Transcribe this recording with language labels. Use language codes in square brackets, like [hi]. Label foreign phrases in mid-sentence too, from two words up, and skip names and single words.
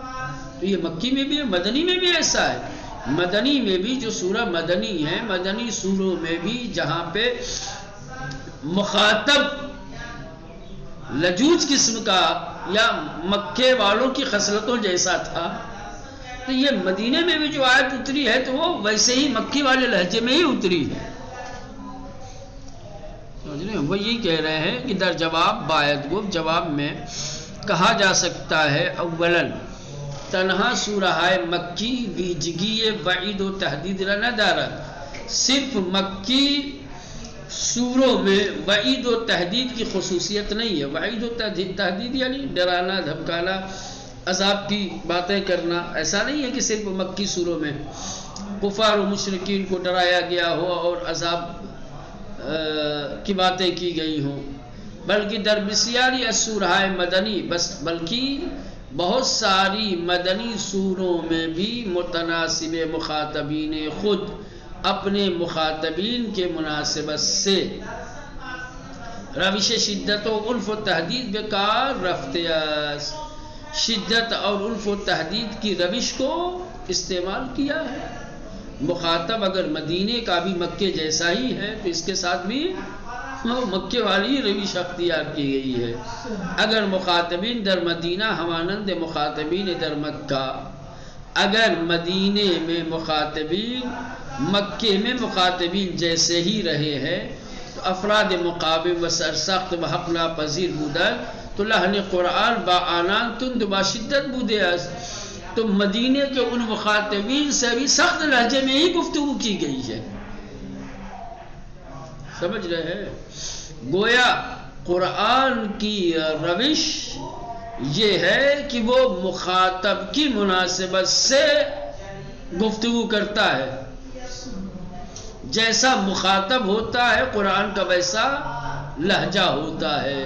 [ur] تو یہ مکی میں بھی ہے، مدنی میں بھی ایسا ہے۔ مدنی میں بھی جو سورہ مدنی ہے، مدنی سوروں میں بھی جہاں پہ مخاطب لجوج قسم کا یا مکے والوں کی خصلتوں جیسا تھا، تو یہ مدینے میں بھی جو آیت اتری ہے تو وہ ویسے ہی مکی والے لہجے میں ہی اتری ہے۔ وہ یہی کہہ رہے ہیں کہ [fa] در جواب باید گفت، [ur] جواب میں کہا جا سکتا ہے [fa] اولاً تنہا سورہ مکی ویجگی وعید و تحدید را ندارد، [ur] صرف مکی سوروں میں وعید و تحدید کی خصوصیت نہیں ہے۔ وعید و تحدید یعنی ڈرانا، دھمکانا، عذاب کی باتیں کرنا، ایسا نہیں ہے کہ صرف مکی سوروں میں کفار و مشرکین کو ڈرایا گیا ہو اور عذاب کی باتیں کی گئی ہوں، بلکہ [fa] در بسیاری السورہ مدنی [ur] بلکہ بہت ساری مدنی سوروں میں بھی متناسب مخاطبین خود اپنے مخاطبین کے مناسبت سے [fa] روش شدت و عنف و تحدید بیکار رفتے است، [ur] شدت اور عنف و تحدید کی روش کو استعمال کیا ہے۔ مخاطب اگر مدینے کا بھی مکے جیسا ہی ہے تو اس کے ساتھ بھی مکے والی روش اختیار کی گئی ہے۔ [fa] اگر مخاطبین در مدینہ ہمانند مخاطبین در مکہ، [ur] اگر مدینے میں مخاطبین مکے میں مخاطبین جیسے ہی رہے ہیں [fa] تو افراد مقابل و سرسخت و حق ناپذیر بودن تو لحن قرآن با آنان تند با شدت بودے است، [ur] تو مدینے کے ان مخاطبین سے بھی سخت لہجے میں ہی گفتگو کی گئی ہے۔ سمجھ رہے ہیں؟ گویا قرآن کی روش یہ ہے کہ وہ مخاطب کی مناسبت سے گفتگو کرتا ہے، جیسا مخاطب ہوتا ہے قرآن کا ویسا لہجہ ہوتا ہے۔